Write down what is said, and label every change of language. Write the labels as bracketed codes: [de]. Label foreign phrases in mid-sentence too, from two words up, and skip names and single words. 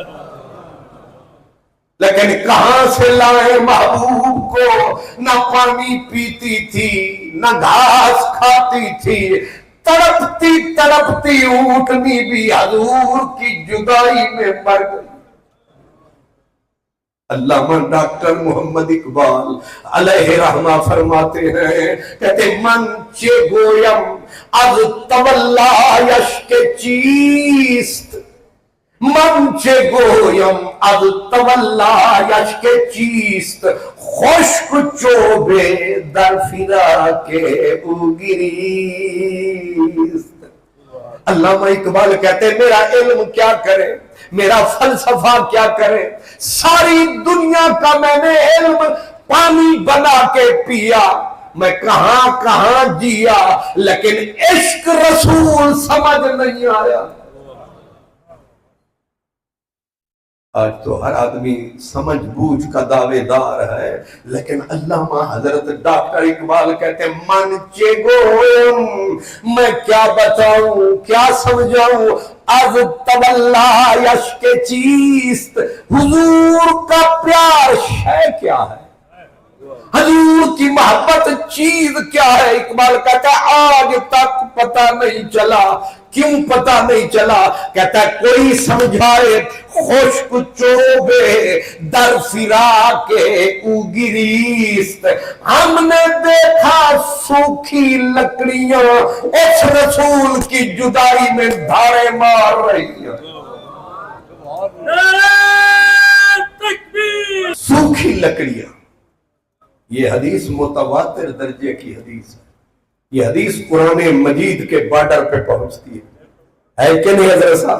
[ur] لیکن کہاں سے لائے محبوب کو، نہ پانی پیتی تھی نہ گھاس کھاتی تھی، تڑپتی تڑپتی اونٹنی بھی حضور کی جدائی میں مر گئی۔ علامہ ڈاکٹر محمد اقبال علیہ رحمہ فرماتے ہیں، کہتے [fa] من چے گویم از تولا یشک چیست، من چے گویم از تولا یشک چیست، خشک چوبے در فراق اوگریست۔ [ur] علامہ اقبال کہتے ہیں میرا علم کیا کرے، میرا فلسفہ کیا کرے، ساری دنیا کا میں نے علم پانی بنا کے پیا، میں کہاں کہاں جیا، لیکن عشق رسول سمجھ نہیں آیا۔ آج تو ہر آدمی سمجھ بوجھ کا دعوے دار ہے، لیکن علامہ حضرت ڈاکٹر اقبال کہتے ہیں [fa] من چے گویم، [ur] میں کیا بتاؤں کیا سمجھاؤں، [fa] از تولا یشک چیست، [ur] حضور کا پیار شے کیا ہے، حضور کی محبت چیز کیا ہے۔ اقبال کہتا ہے آج تک پتہ نہیں چلا، کیوں پتہ نہیں چلا، کہتا ہے کوئی سمجھائے، [fa] خشک چوبے در فراق اوگریست، [ur] ہم نے دیکھا سوکھی لکڑیاں اس رسول کی جدائی میں دھارے مار رہی ہیں۔ سوکھی لکڑیاں، یہ حدیث متواتر درجے کی حدیث ہے، یہ حدیث قرآن مجید کے بارڈر پہ پہنچتی ہے کہ نہیں حضرت صاحب؟